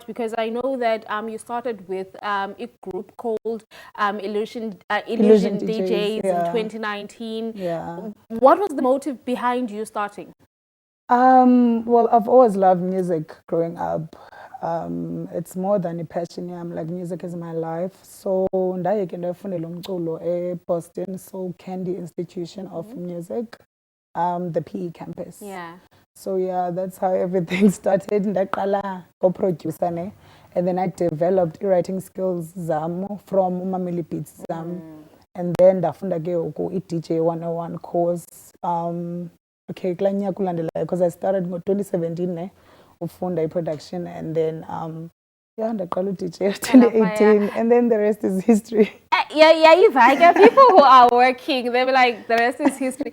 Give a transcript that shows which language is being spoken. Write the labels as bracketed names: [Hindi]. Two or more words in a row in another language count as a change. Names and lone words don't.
[English] Because I know that you started with a group called Illusion DJs in 2019. What was the motive behind you starting? Well, I've always loved music growing up. It's more than a passion. I'm like, music is my life. [Xhosa] So ndaye ke ndafundela umculo Boston Soul Candy Institution of Music, [English] the PE campus. So that's how everything started. Ndaqala co-producer ne, and then I developed writing skills from Umameli Beats and then [Xhosa] ndafunda ke uku [English] DJ 101 course. Okay, because I started in 2017 ufunda production, and then ndaqala DJ 2018, and then the rest is history. People who are working, they'll be like, the rest is history.